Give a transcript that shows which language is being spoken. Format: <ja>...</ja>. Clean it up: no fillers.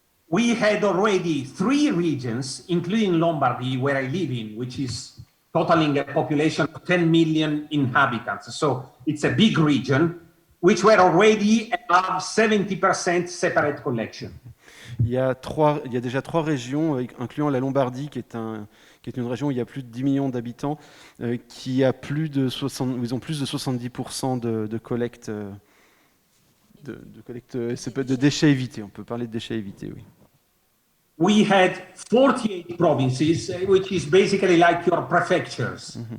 <en>We had already 3 regions, including Lombardy, where I live in, which is totaling a population of 10 million inhabitants. So it's a big region, which were already above 70% separate collection.</en> <fr>Il y a déjà 3 régions, incluant la Lombardie, qui est une région où il y a plus de 10 millions d'habitants, qui a ils ont plus de 70% de collecte, de déchets évités. On peut parler de déchets évités, oui.</fr> <en>We had 48 provinces, which is basically like your prefectures.</en>